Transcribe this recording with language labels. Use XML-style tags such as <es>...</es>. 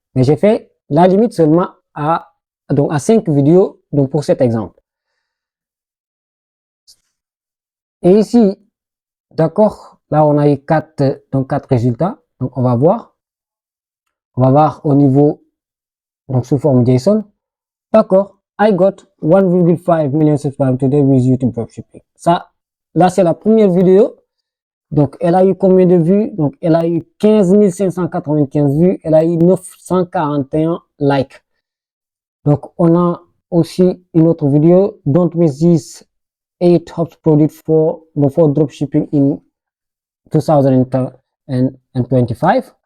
<fr>Mais j'ai fait la limite seulement à 5 vidéos, donc pour cet exemple. Et ici, d'accord, là on a eu 4 résultats. Donc on va voir. On va voir au niveau, donc sous forme JSON.</fr> <en>D'accord, I got 1,5 million subscribers today with YouTube Dropshipping.</en> <fr>Ça, là c'est la première vidéo. Donc elle a eu combien de vues? Donc elle a eu 15 595 vues. Elle a eu 941 likes. Donc, on a aussi une autre vidéo,</fr> <en>Don't miss these 8 top products for dropshipping in 2025.</en>